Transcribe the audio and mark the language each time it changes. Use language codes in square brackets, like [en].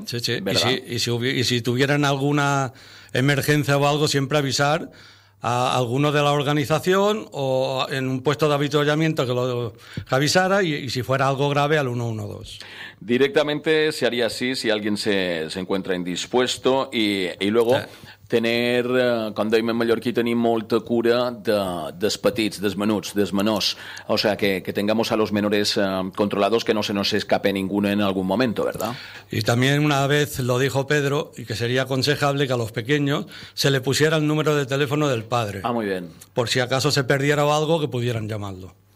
[es] Sí, sí. Y si tuvieran alguna emergencia o algo, siempre avisar a alguno de la organización o en un puesto de avituallamiento que lo que avisara, y si fuera algo grave al 112. Directamente se haría así si alguien se encuentra indispuesto y luego... [ca] Tenir, com dèiem en mallorquí, tenir molta cura dels petits, dels menuts, dels menors. [es] O sea, que tengamos a los menores controlados, que no se nos escape ninguno en algún momento, ¿verdad? Y también una vez lo dijo Pedro, y que sería aconsejable que a los pequeños se le pusiera el número de teléfono del padre. Ah, muy bien. Por si acaso se perdiera o algo, que pudieran llamarlo.